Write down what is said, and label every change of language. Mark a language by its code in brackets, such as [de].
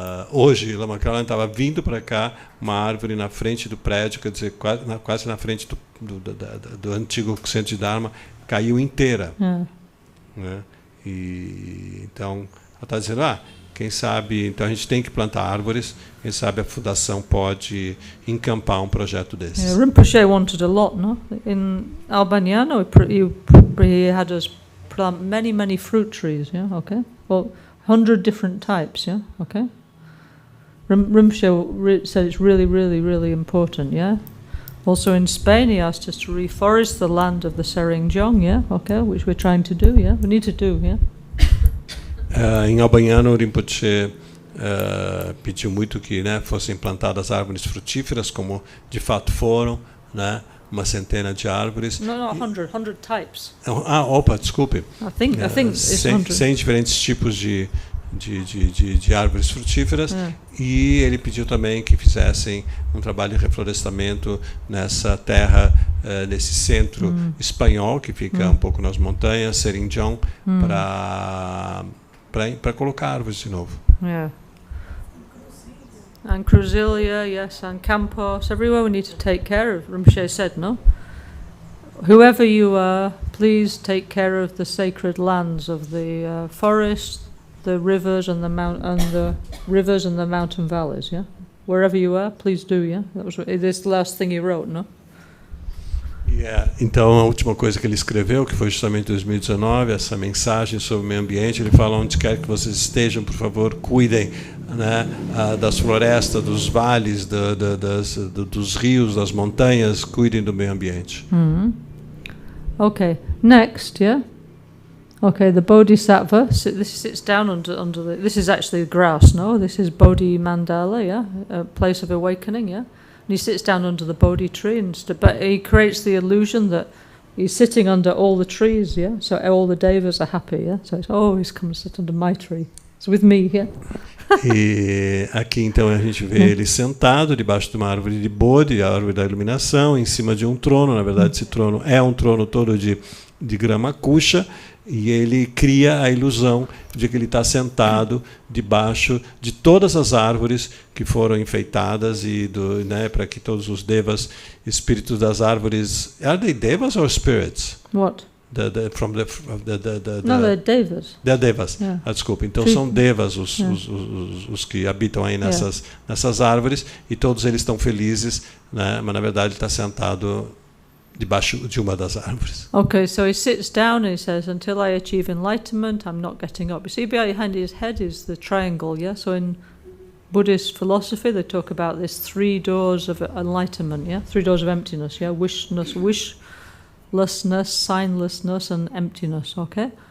[pt] Hoje, Lama Gangchen estava vindo para cá, uma árvore na frente do prédio, quer dizer, quase na frente do antigo Centro de Dharma, caiu inteira. Né? E, então, ela está dizendo, quem sabe, então a gente tem que plantar árvores, quem sabe a fundação pode encampar um projeto desses. [en] Yeah, Rinpoche wanted a lot, no? In Albaniano, he had us plant many fruit trees, yeah, okay? Well, 100 different types, yeah, okay? Rinpoche said it's really important, yeah? Also in Spain, he asked us to reforest the land of the Serinjong, yeah, okay, which we're trying to do, yeah? We need to do, yeah? [pt] Em Albaniano, o Rinpoche pediu muito que, né, fossem plantadas árvores frutíferas, como de fato foram, né, uma centena de árvores. [en] No, 100 types. [pt] Desculpe. [en] I think it's [pt] 100 diferentes tipos de árvores frutíferas. E ele pediu também que fizessem um trabalho de reflorestamento nessa terra, nesse centro espanhol, que fica um pouco nas montanhas, Serinjong, para colocar árvores de novo. [en] Yeah. And Cruzilia, yes, and Campos, everywhere we need to take care of. Rinpoche said, no? Whoever you are, please take care of the sacred lands of the forest, the rivers and the mountain valleys, yeah? Wherever you are, please do, yeah? That was the last thing he wrote, no? [pt] Então, a última coisa que ele escreveu, que foi justamente em 2019, essa mensagem sobre o meio ambiente, ele fala: onde quer que vocês estejam, por favor, cuidem, né, das florestas, dos vales, dos rios, das montanhas, cuidem do meio ambiente. [en] Okay, next, yeah? Okay, the Bodhisattva, this sits down under the, this is actually grass, no? This is Bodhi Mandala, yeah? A place of awakening, yeah? And he sits down under the Bodhi tree, but he creates the illusion that he's sitting under all the trees, yeah? So all the devas are happy, yeah? So it's, he's come to sit under my tree. It's with me, yeah? [pt] E aqui então a gente vê ele sentado debaixo de uma árvore de Bodhi, a árvore da iluminação, em cima de um trono. Na verdade, esse trono é um trono todo de grama kuxa, e ele cria a ilusão de que ele está sentado debaixo de todas as árvores que foram enfeitadas, e né, para que todos os devas, espíritos das árvores, [en] are they devas or spirits? What? They're devas. They're devas. Yeah. [pt] Desculpa. Então são devas os que habitam aí nessas árvores, e todos eles estão felizes, né? Mas na verdade ele está sentado debaixo de uma das árvores. [en] Okay, so he sits down and he says, until I achieve enlightenment, I'm not getting up. You see behind his head is the triangle, yeah? So in Buddhist philosophy, they talk about this 3 doors of enlightenment, yeah? 3 doors of emptiness, yeah? Wishlessness, signlessness, and emptiness, okay?